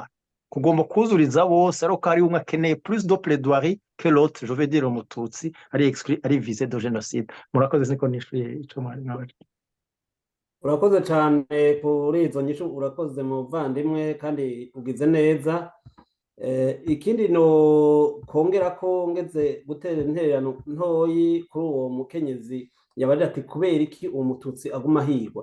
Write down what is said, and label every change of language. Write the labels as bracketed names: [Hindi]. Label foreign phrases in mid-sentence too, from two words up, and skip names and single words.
[Rundi] Kugomba kuzuriza bose ariko hari umwe akeneye [French] plus de plaidoirie que l'autre, je veux dire [Rundi] umututsi ari [French] visé de génocide. [Rundi] Murakoze niko nishuye ico mwari nawe. urakoze cyane kuri izo nyishu, urakoze muvandimwe kandi ugize neza. Ikindi no kongera ko ngeze gutera intererano ntoyi kuri uwo mukenyezi yabaje ati kubera iki uwo mututsi aguma higwa.